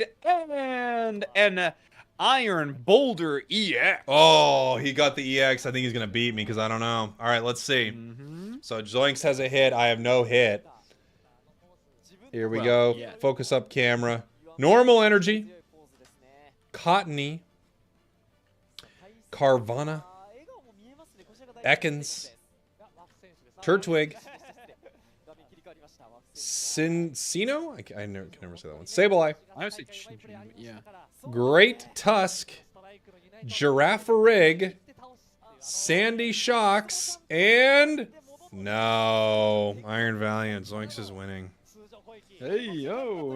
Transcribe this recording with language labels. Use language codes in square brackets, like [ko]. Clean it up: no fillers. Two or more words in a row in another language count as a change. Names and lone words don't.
[en] And an Iron Boulder EX. Oh, he got the EX. I think he's going to beat me because I don't know. All right, let's see. So Zoinks has a hit. I have no hit. Here we go. yeah. Focus up camera. Normal energy. Cottony. Carvana. Ekans. Turtwig. Cincino? I can never say that one. Sableye. I would say yeah. Great Tusk. Giraffe Sandy Shocks. And... No. Iron Valiant. Zoinks is winning. Hey, yo.